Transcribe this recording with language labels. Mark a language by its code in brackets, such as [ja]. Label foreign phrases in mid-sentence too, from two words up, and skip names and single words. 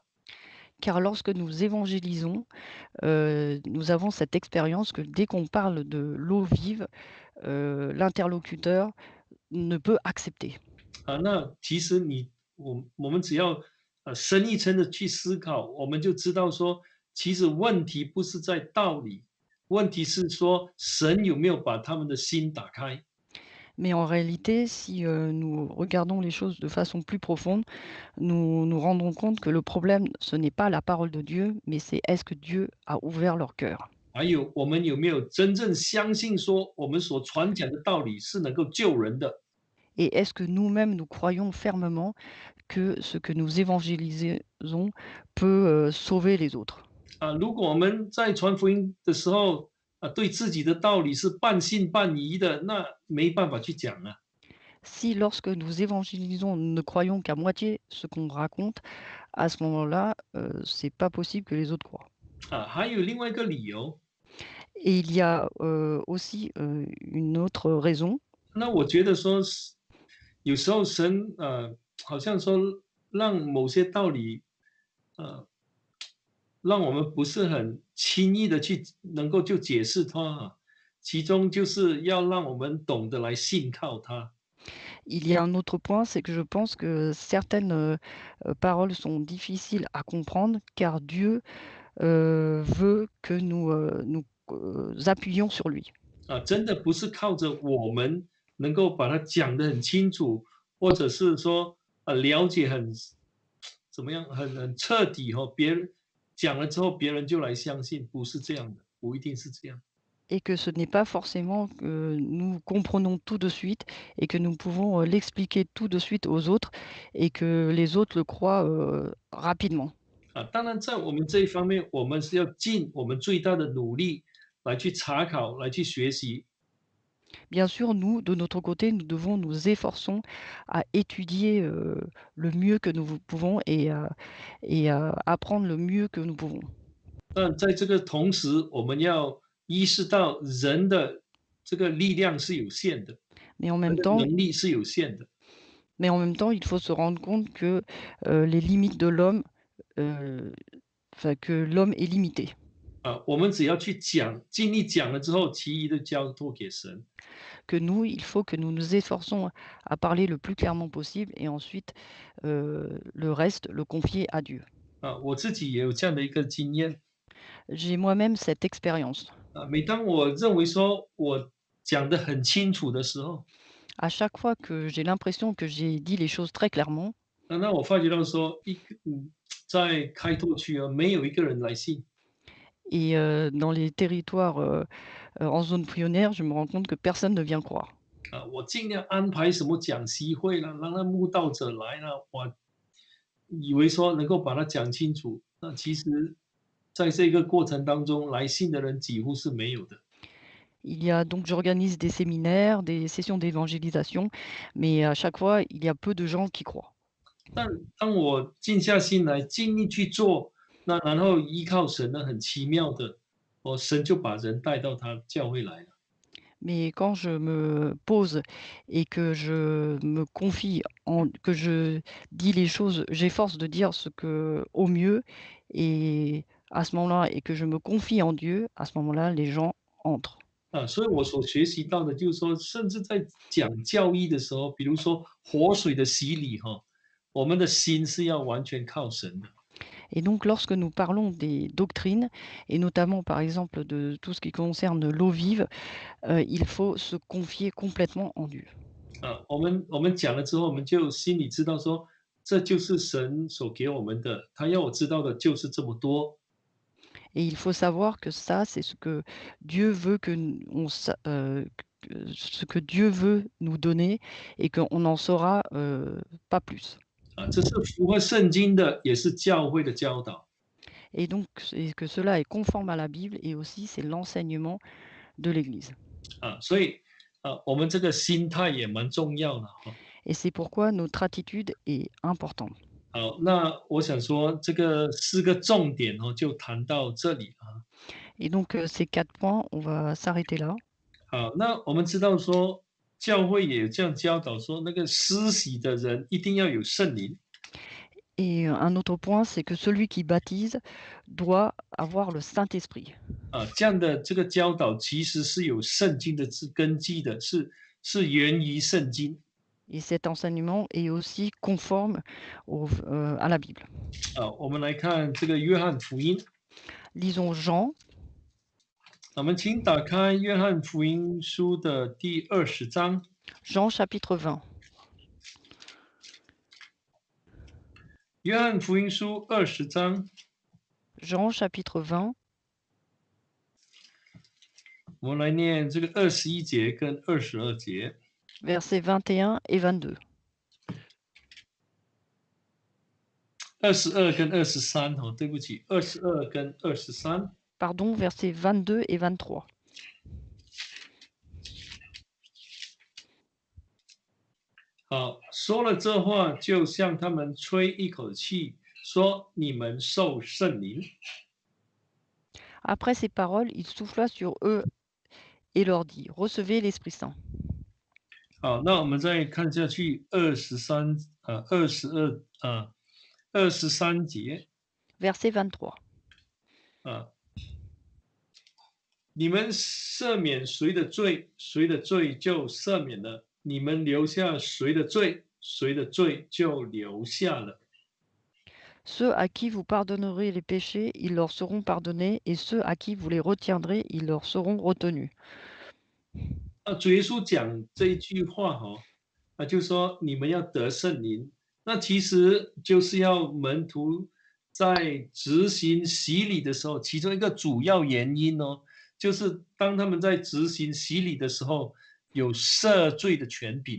[fr] car lorsque nous évangélisons, nous avons cette expérience que dès qu'on parle de l'eau vive, l'interlocuteur ne peut accepter. [zh] 那其实我们只要深一层的去思考，我们就知道说，其实问题不是在道理，问题是说神有没有把他们的心打开。 [fr] Mais en réalité, si, nous regardons les choses de façon plus profonde, nous nous rendons compte que le problème, ce n'est pas la parole de Dieu, mais c'est est-ce que Dieu a ouvert leur cœur? [zh] 还有我们有没有真正相信说，我们所传讲的道理是能够救人的？ [fr] Et est-ce que nous-mêmes, nous croyons fermement que ce que nous évangélisons peut, sauver les autres? [zh] 如果我们在传福音的时候对自己的道理是半信半疑的，那没办法去讲啊。 [fr] Si lorsque nous évangélisons, nous ne croyons qu'à moitié ce qu'on raconte, à ce moment-là, c'est pas possible que les autres croient. [zh] 还有另外一个理由， [fr] Et il y a, aussi, une autre raison. [zh] 那我觉得说是有时候神好像说让某些道理呃让我们不是很轻易的去能够就解释它其中就是要让我们懂得来信靠它。 [fr] Il y a un autre point, c'est que je pense que certaines, paroles sont difficiles à comprendre car Dieu, veut que nous appuyions sur lui. [zh] 真的不是靠着我们能够把它讲得很清楚，或者是说了解怎么样很彻底别人讲了之后别人就来相信，不是这样的，不一定是这样。 [fr] Et que ce n'est pas forcément que nous comprenons tout de suite et que nous pouvons, l'expliquer tout de suite aux autres et que les autres le croient, rapidement. [zh] 当然在我们这一方面，我们是要尽我们最大的努力来去查考，来去学习。 [fr] Bien sûr, nous, de notre côté, nous devons nous efforçons à étudier, le mieux que nous pouvons et à apprendre le mieux que nous pouvons. [zh] 但在这个同时，我们要意识到人的这个力量是有限的， [fr] Mais en [zh] 人 [fr] même [zh] 的 [fr] temps [zh] 能力是有限的。 [fr] mais en même temps, il faut se rendre compte que, les limites de l'homme, heu, enfin, que l'homme est limité. [zh] 我们只要去讲，尽力讲了之后，其余的交托给神。 [fr] Que nous, il faut que nous nous efforçons à parler le plus clairement possible et ensuite, le reste, le confier à Dieu. [zh] 我自己也有这样的一个经验。 [fr] J'ai moi-même cette expérience. [zh] 每当我认为说我讲得很清楚的时候， [fr] À chaque fois que j'ai l'impression que j'ai dit les choses très clairement, [zh] 那我发觉到说在开拓区没有一个人来信。 [fr] et dans les territoires, en zone pionnière, je me rends compte que personne ne vient croire. [zh] 我尽量安排什么讲习会了，让那慕道者来了，我以为说能够把它讲清楚，那其实在这个过程当中，来信的人几乎是没有的。 [fr] Il y a donc j'organise des séminaires, des sessions d'évangélisation, mais à chaque fois, il y a peu de gens qui croient. [zh] 但当我静下心来，尽力去做，那然后依靠神呢，很奇妙的，神就把人带到他教会来了。 [fr] Mais quand je me pose et que je me confie que je dis les choses, j'efforce de dire ce que au mieux et à ce moment-là et que je me confie en Dieu, à ce moment-là, les gens entrent. [zh] 所以我所学习到的就是说，甚至在讲教义的时候，比如说活水的洗礼我们的心是要完全靠神的。 [fr] Et donc lorsque nous parlons des doctrines et notamment par exemple de tout ce qui concerne l'eau vive, il faut se confier complètement en Dieu. [zh] 我们讲了之后，我们就心里知道说，这就是神所给我们的，他要我知道的就是这么多。 [fr] Et il faut savoir que ça, c'est ce que Dieu veut ce que Dieu veut nous donner et qu'on n'en saura pas plus. [zh] 这是符合圣经的，也是教会的教导。 [fr] Et donc, et que cela est conforme à la Bible et aussi c'est l'enseignement de l'Église. [zh] 所以我们这个心态也蛮重要的 [fr] Et c'est pourquoi notre attitude est importante. [zh] 好，那我想说，这个四个重点就谈到这里啊。 [fr] Et donc, ces 4 points, on va s'arrêter là. [zh] 好，那我们知道说，教会也有这样教导说，那个施洗的人一定要有圣灵。 [fr] Et un autre point, c'est que celui qui baptise doit avoir le Saint-Esprit. [zh] 这样的这个教导其实是有圣经的根基的，是源于圣经。 [fr] Et cet enseignement est aussi conforme à la Bible. [zh] 我们来看这个约翰福音。 [fr] Lisons Jean. [zh] 我们请打开约翰福音书的第20章。 [fr] Jean chapitre 20. [zh] 约翰福音书20章。 [fr] Jean chapitre 20. [zh] 我们来念这个21节跟22节。 [fr] Versets 21 et 22. [zh] 22 跟23对不起，22跟23。 [fr] Pardon, versets 22 et 23. [zh] 好，说了这话，就向他们吹一口气，说：“你们受圣灵。” [fr] Après ces paroles, il souffla sur eux et leur dit, recevez l'Esprit Saint. [zh] 好，那我们再看下去23节。 [fr] Verset 23. [zh] 你们赦免谁的罪，谁的罪就赦免了；你们留下谁的罪，谁的罪就留下了。 [fr] Ceux à qui vous pardonnerez les péchés, ils leur seront pardonnés, et ceux à qui vous les retiendrez, ils leur seront retenus. [zh] 主耶稣讲这一句话就说你们要得圣灵，那其实就是要门徒在执行洗礼的时候，其中一个主要原因就是当他们在执行洗礼的时候，有赦罪的权柄。